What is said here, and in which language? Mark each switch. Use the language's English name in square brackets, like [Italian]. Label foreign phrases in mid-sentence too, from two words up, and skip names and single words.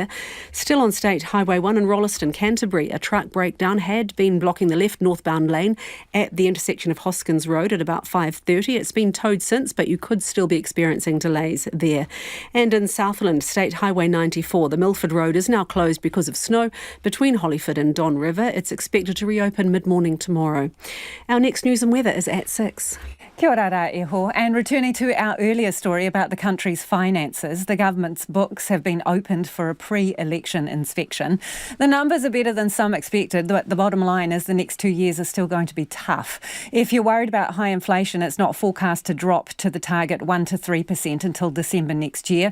[English] Still on State Highway 1 in Rolleston, Canterbury, a truck breakdown had been blocking the left northbound lane at the intersection of Hoskins Road at about 5:30. It's been towed since, but you could still be experiencing delays there. And in Southland, State Highway 94, the Milford Road is now closed because of snow between Hollyford and Don River. It's expected to reopen mid-morning tomorrow. Our next news and weather is at 6. [Māori] Kia ora rā iho. [English] And returning to our earlier story about the country's finances, the government's books have been opened for a pre-election inspection. The numbers are better than some expected, but the bottom line is the next 2 years are still going to be tough. If you're worried about high inflation, it's not forecast to drop to the target 1 to 3% until December next year.